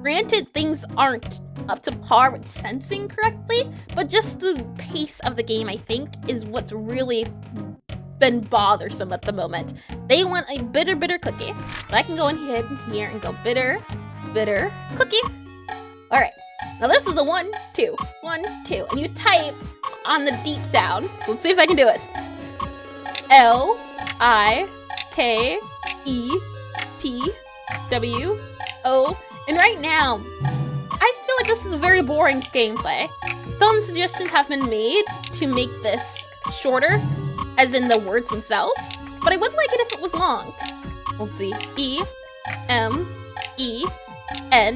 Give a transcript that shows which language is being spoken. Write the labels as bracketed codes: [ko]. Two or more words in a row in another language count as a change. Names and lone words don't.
[en] Granted, things aren't up to par with sensing correctly, but just the pace of the game, I think, is what's really been bothersome at the moment. They want a bitter, bitter cookie. So I can go in here and go bitter, bitter cookie. All right, now this is a 1, 2, 1, 2, and you type on the deep sound. So let's see if I can do it. L-I-K-E-T-W-O. And right now, I feel like this is a very boring gameplay. Some suggestions have been made to make this shorter, as in the words themselves, but I would like it if it was long. Let's see, E-M-E-N.